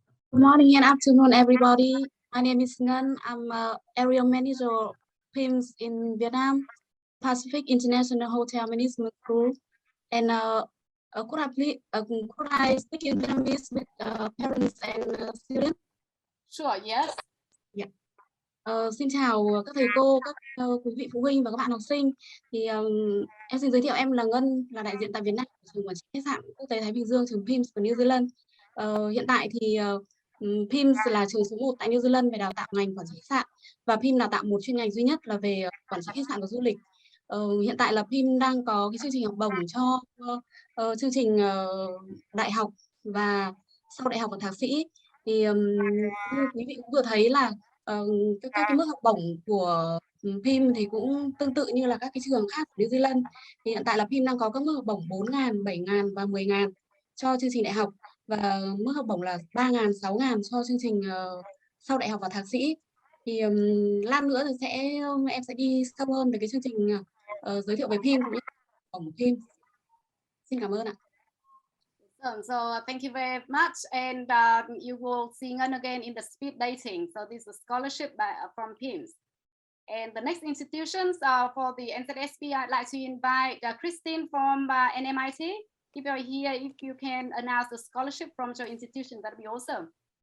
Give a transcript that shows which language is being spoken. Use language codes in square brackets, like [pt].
[en] Good morning and afternoon, everybody. My name is Ngân. I'm area manager of PIMS in Vietnam, Pacific International Hotel Management Group, and could I speak in Vietnamese with parents and students? Sure, yes. Yeah. [vi] Xin chào các thầy cô, các quý vị phụ huynh và các bạn học sinh. Thì em xin giới thiệu, em là Ngân, là đại diện tại Việt Nam của trường quản trị khách sạn quốc tế Thái Bình Dương, trường PIMS của New Zealand. Hiện tại thì PIMS là trường số 1 tại New Zealand về đào tạo ngành quản trị khách sạn, và PIMS đào tạo một chuyên ngành duy nhất là về quản trị khách sạn và du lịch. Hiện tại là PIMS đang có cái chương trình học bổng cho chương trình đại học và sau đại học và thạc sĩ. Thì như quý vị cũng vừa thấy là các cái mức học bổng của PIMS thì cũng tương tự như là các cái trường khác của New Zealand. Thì hiện tại là PIMS đang có các mức học bổng 4.000, 7.000 và 10.000 cho chương trình đại học, và mức học bổng là 3.000, 6.000 cho chương trình sau đại học và thạc sĩ. Thì lát nữa thì em sẽ đi sâu hơn về cái chương trình giới thiệu về PIMS cũng như bổng PIMS. Xin cảm ơn ạ. [en] So thank you very much, and you will see Ngân again in the speed dating. So this is a scholarship from PIMS. And the next institutions for the NZSB, I'd like to invite Christine from NMIT. If you're here, if you can announce the scholarship from your institution, that'd be awesome.